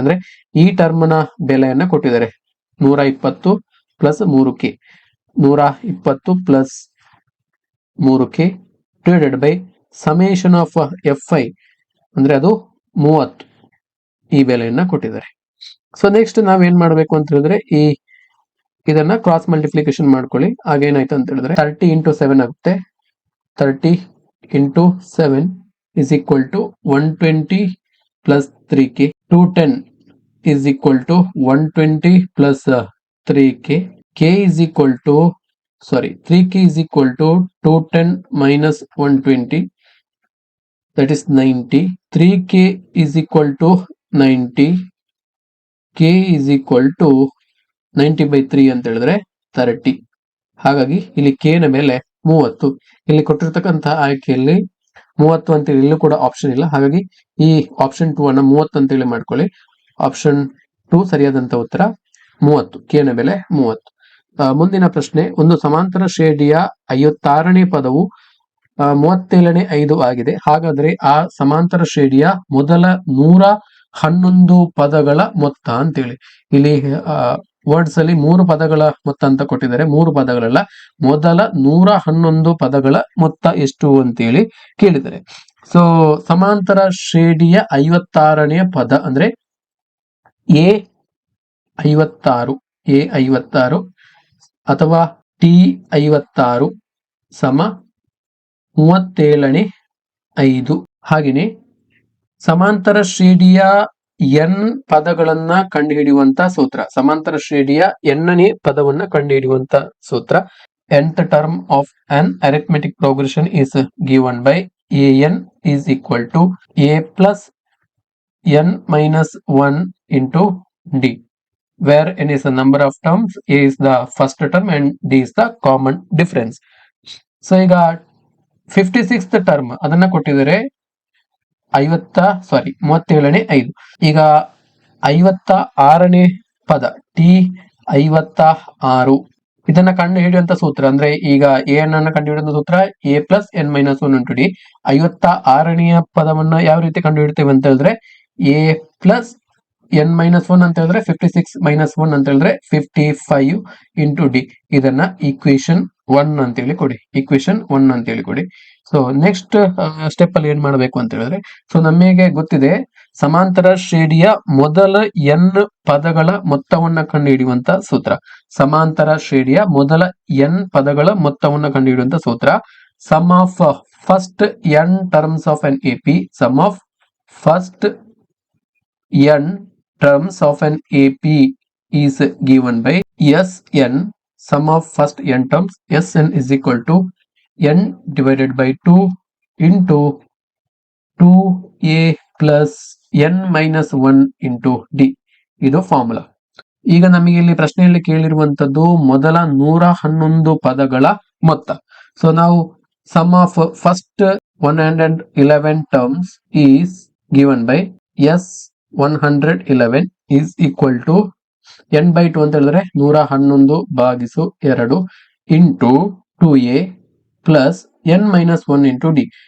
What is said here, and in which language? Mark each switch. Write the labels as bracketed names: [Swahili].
[Kannada] ಅಂದ್ರೆ ಈ ಟರ್ಮ್ ನ ಬೆಲೆಯನ್ನ ಕೊಟ್ಟಿದ್ದಾರೆ. 120 plus 3k, 120 plus 3k divided by summation of F I ಅಂದ್ರೆ ಅದು 30, ಈ ಬೆಲೆಯನ್ನ ಕೊಟ್ಟಿದ್ದಾರೆ. ಸೊ ನೆಕ್ಸ್ಟ್ ನಾವೇನ್ ಮಾಡ್ಬೇಕು ಅಂತ ಹೇಳಿದ್ರೆ ಇದನ್ನ ಕ್ರಾಸ್ ಮಲ್ಟಿಪ್ಲಿಕೇಶನ್ ಮಾಡ್ಕೊಳ್ಳಿ. ಆಗೇನಾಯ್ತು ಅಂತ ಹೇಳಿದ್ರೆ 30 ಇಂಟು 7 ಆಗುತ್ತೆ. [English] 30 into 7 is equal to 120 plus 3k. 210 is equal to 120 plus 3k. K is equal to 3k is equal to 210 minus 120, that is 90. 3k is equal to 90. K is equal to 90 by 3 [Kannada] ಅಂತ ಹೇಳಿದ್ರೆ [English] 30. [Kannada] ಹಾಗಾಗಿ ಇಲ್ಲಿ k ನ ಬೆಲೆ 30. ಇಲ್ಲಿ ಕೊಟ್ಟಿರ್ತಕ್ಕಂತಹ ಆಯ್ಕೆಯಲ್ಲಿ 30 ಅಂತೇಳಿ ಇಲ್ಲೂ ಕೂಡ ಆಪ್ಷನ್ ಇಲ್ಲ. ಹಾಗಾಗಿ ಈ ಆಪ್ಷನ್ 2 ಅನ್ನ 30 ಅಂತೇಳಿ ಮಾಡ್ಕೊಳ್ಳಿ. ಆಪ್ಷನ್ 2 ಸರಿಯಾದಂತ ಉತ್ತರ 30. ಕೆ ನ ಬೆಲೆ 30. ಮುಂದಿನ ಪ್ರಶ್ನೆ, ಒಂದು ಸಮಾಂತರ ಶ್ರೇಣಿಯ 56ನೇ ಪದವು 37ನೇ 5 ಆಗಿದೆ. ಹಾಗಾದ್ರೆ ಆ ಸಮಾಂತರ ಶ್ರೇಣಿಯ ಮೊದಲ 111 ಪದಗಳ ಮೊತ್ತ ಅಂತೇಳಿ. ಇಲ್ಲಿ ವರ್ಡ್ಸ್ ಅಲ್ಲಿ 3 ಪದಗಳ ಮೊತ್ತ ಅಂತ ಕೊಟ್ಟಿದ್ದಾರೆ. 3 ಪದಗಳಲ್ಲ, ಮೊದಲ 111 ಪದಗಳ ಮೊತ್ತ ಎಷ್ಟು ಅಂತೇಳಿ ಕೇಳಿದ್ದಾರೆ. ಸೊ ಸಮಾಂತರ ಶ್ರೇಣಿಯ 56ನೇ ಪದ ಅಂದ್ರೆ ಎ 56 ಅಥವಾ ಟಿ 56 ಸಮ 37ನೇ 5. ಹಾಗೆಯೇ ಸಮಾಂತರ ಶ್ರೇಣಿಯ ಎನ್ ಪದಗಳನ್ನ ಕಂಡುಹಿಡಿಯುವಂತ ಸೂತ್ರ. ಸಮಾಂತರ ಶ್ರೇಣಿಯ ಎನ್ನನೇ ಪದವನ್ನ ಕಂಡುಹಿಡಿಯುವಂತ ಸೂತ್ರ. [English] nth term of an arithmetic progression is given by an is equal to a plus n minus 1 into d, where n is the number of terms, a is the first term and d is the common difference. [Kannada] So ಈಗ [English] 56th term [Kannada] ಅದನ್ನ ಕೊಟ್ಟಿದ್ದಾರೆ 37ನೇ 5. ಈಗ 56ನೇ ಪದ T 56 ಇದನ್ನ ಕಂಡು ಹಿಡಿಯುವಂತ ಸೂತ್ರ ಅಂದ್ರೆ ಈಗ ಎ ಅನ್ನ ಕಂಡು ಹಿಡಿಯುವಂತ ಸೂತ್ರ A plus N minus 1 into D. 56ನೇ ಪದವನ್ನ ಯಾವ ರೀತಿ ಕಂಡು ಹಿಡಿತೇವೆ ಅಂತ ಹೇಳಿದ್ರೆ ಎ ಪ್ಲಸ್ ಎನ್ ಮೈನಸ್ 1 ಅಂತ ಹೇಳಿದ್ರೆ 56 ಮೈನಸ್ 1 ಅಂತ ಹೇಳಿದ್ರೆ 55 ಇಂಟು ಡಿ. ಇದನ್ನ ಈಕ್ವೇಶನ್ 1 ಅಂತೇಳಿ ಕೊಡಿ. ಈಕ್ವೇಶನ್ 1 ಅಂತೇಳಿ ಕೊಡಿ. ಸೊ ನೆಕ್ಸ್ಟ್ ಸ್ಟೆಪ್ ಅಲ್ಲಿ ಏನ್ ಮಾಡಬೇಕು ಅಂತ ಹೇಳಿದ್ರೆ, ಸೊ ನಮಗೆ ಗೊತ್ತಿದೆ ಸಮಾಂತರ ಶ್ರೇಣಿಯ ಮೊದಲ ಎನ್ ಪದಗಳ ಮೊತ್ತವನ್ನ ಕಂಡುಹಿಡಿಯುವಂತ ಸೂತ್ರ. ಸಮಾಂತರ ಶ್ರೇಣಿಯ ಮೊದಲ ಎನ್ ಪದಗಳ ಮೊತ್ತವನ್ನ ಕಂಡುಹಿಡಿಯುವಂತ ಸೂತ್ರ [English] Sum of first n terms of an AP. Sum of first n terms of an AP is given by Sn. Sum of first n terms Sn is equal to n divided by 2 into 2a plus n minus 1 into d. [Kannada] ಇದು formula. ಈಗ ನಮಗೆ ಇಲ್ಲಿ ಪ್ರಶ್ನೆಯಲ್ಲಿ ಕೇಳಿರುವಂತದ್ದು ಮೊದಲ 111 ಪದಗಳ ಮೊತ್ತ. So ನಾವು [English] sum of first 111 terms is given by S111 is equal to n by 2 [Kannada] ಅಂತ ಹೇಳಿದ್ರೆ 111 ಭಾಗಿಸು 2 [English] Into 2a plus n minus 1 into d.